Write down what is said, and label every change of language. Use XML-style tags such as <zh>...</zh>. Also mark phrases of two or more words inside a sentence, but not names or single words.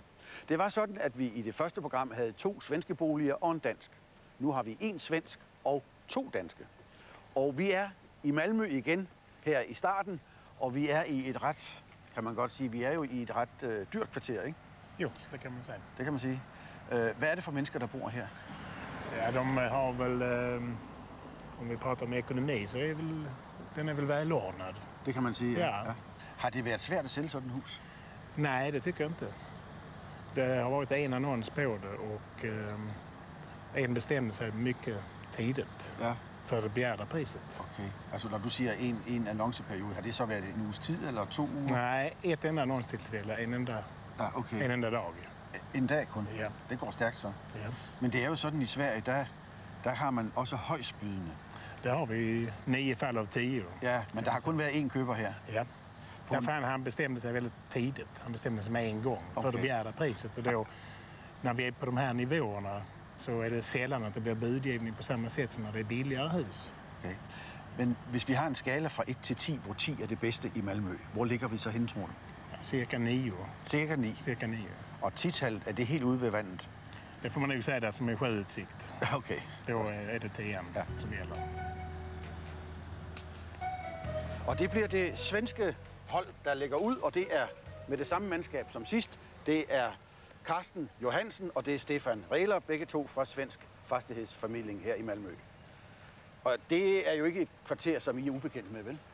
<da>Det var sådan, at vi i det første program havde 2 svenske boliger og en dansk. Nu har vi 1 svensk og 2 danske. Og vi er i Malmø igen her i starten, og vi er i et ret, kan man godt sige, vi er jo i et ret dyrt kvarter, ikke? Jo, det kan man sige. Det kan man sige. Hvad er det for mennesker, der bor her?</da> <sv>Ja, de har väl, om vi pratar om ekonomi, så är den är väl välordnad.</sv> <da>Det kan man sige, ja. Har det været svært at sælge sådan et hus?</da> <sv>Nej, det tycker jag inte. Det har varit en annons på det och en bestämde sig mycket tidigt för det begärda priset. Okay.</sv> <da>Altså når du siger en annonceperiode, har det så været en uges tid eller 2 uger?</da> <sv>Nej, ett enda annonstillfälle, en enda dag.</sv> <da>En dag kun? Ja. Det går stærkt så. Ja. Men det er jo sådan i Sverige, der har man også højstbydende.</da> <sv>Der har vi 9 fall av 10.</sv> <da>Ja, men der har kun været én køber her. Ja.</da> <sv>Därför han bestämde sig väldigt tidigt. Han bestämde sig med en gång för det begärda priset. Och då, när vi är på de här nivåerna så är det sällan att det blir budgivning på samma sätt som när det är billigare hus. Okay.</sv> <da>Men hvis vi har en skala fra 1 til 10, hvor 10 er det bedste i Malmø, hvor ligger vi så henne, tror du?</da> <sv>Ja, cirka 9.</sv> <da>Cirka 9?</da> <sv>Cirka 9.</sv> <da>Og 10-tallet, er det helt ude ved vandet?</da> <sv>Det får man nog säga där som är sjöutsikt. Okay. Då är det 10 som gäller.</sv> <da>Og det bliver det svenske hold, der lægger ud, og det er med det samme mandskab som sidst. Det er Carsten Johansen, og det er Stefan Rehler, begge to fra Svensk Fastighedsformidling her i Malmø. Og det er jo ikke et kvarter, som I er ubekendt med, vel?</da>